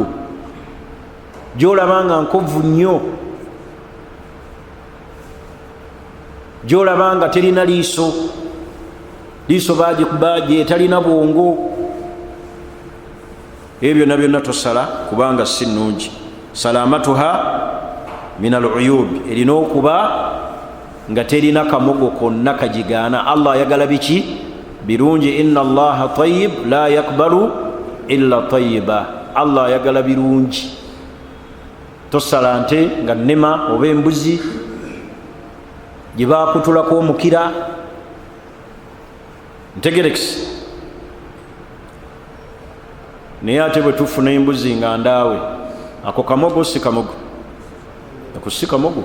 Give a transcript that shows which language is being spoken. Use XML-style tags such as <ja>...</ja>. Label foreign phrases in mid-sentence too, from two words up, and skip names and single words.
<lg>Gy'olaba nga nkovu nnyo, gy'olaba nga terina liiso, liiso baagikuba etalina bwongo, ebyo byonna byonna tosala kubanga si nnungi.</lg> <ar>سلامتها من العيوب,</ar> <lg>erina okuba nga terina kamogo konna kajigaana. Allah ayagala biki birungi.</lg> <ar>إن الله طيب لا يقبل إلا طيبا.</ar> <lg>Allah ayagala birungi. Tosala nte nga nnema oba embuzi gye baakutulako omukira. Ntegerekisi. Naye ate bwe tufuna embuzi nga ndaawe, ako kamogo si kamogo, ako si kamogo.</lg>